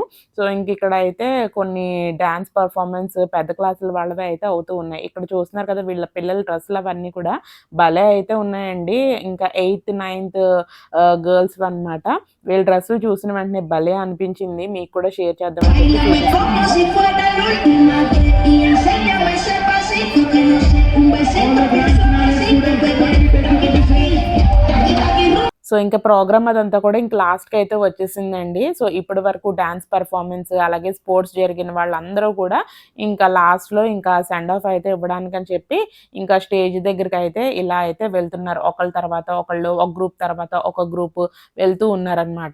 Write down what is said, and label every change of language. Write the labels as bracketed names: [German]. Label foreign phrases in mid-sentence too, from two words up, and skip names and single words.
[Telugu] సో ఇంక ఇక్కడ అయితే కొన్ని [English] dance performance [Telugu] పెద్ద క్లాసుల వాళ్ళవి అయితే అవుతూ ఉన్నాయి. ఇక్కడ చూస్తున్నారు కదా వీళ్ళ పిల్లల డ్రెస్సులు అవన్నీ కూడా భలే అయితే ఉన్నాయండి. ఇంకా 8th, 9th గర్ల్స్ అనమాట. వీళ్ళ డ్రెస్సులు చూసిన వెంటనే భలే అనిపించింది. మీకు కూడా షేర్ చేద్దామని చెప్పి [Spanish] Bailame como si fuera la última vez y enséñame ese pasito que no sé, un besito, besito, besito, [Telugu] సో ఇంకా ప్రోగ్రామ్ అదంతా కూడా ఇంక లాస్ట్‌కి అయితే వచ్చేసిందండి. సో ఇప్పటి వరకు [English] dance performance [Telugu] అలాగే స్పోర్ట్స్ జరిగిన వాళ్ళందరూ కూడా ఇంకా లాస్ట్‌లో ఇంకా [English] send off [Telugu] అయితే ఇవ్వడానికని చెప్పి ఇంకా స్టేజ్ దగ్గరికైతే ఇలా అయితే వెళ్తున్నారు. ఒకళ్ళ తర్వాత ఒకళ్ళు, ఒక గ్రూప్ తర్వాత ఒక గ్రూప్ వెళ్తూ ఉన్నారనమాట.